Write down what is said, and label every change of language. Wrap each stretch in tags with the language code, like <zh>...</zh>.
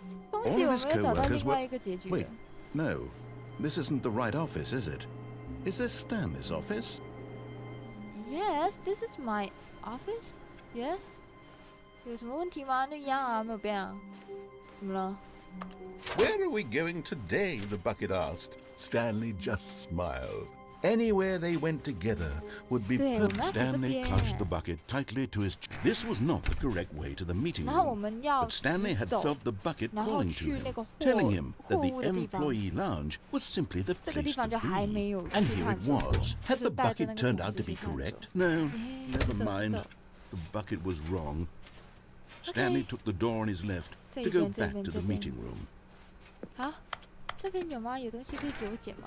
<zh>恭喜我们又找到另外一个结局了。</zh> <en>Wait, no, this isn't the right office, is it? Is this Stanley's office? Yes, this is my office. Yes.</en> <zh>有什么问题吗？那一样啊，没有变啊。怎么了？</zh> <en>Where are we going today? The bucket asked. Stanley just smiled. Anywhere they went together would be perfect. Stanley clutched the bucket tightly to his chest. This was not the correct way to the meeting room, but Stanley had felt the bucket calling to him, telling him that the employee lounge was simply the place to be. And here it was. Had the bucket turned out to be correct? No, never mind. The bucket was wrong. Stanley took the door on his left to go back to the meeting room.</en> <zh>好，这边有吗？有东西可以给我捡吗？</zh>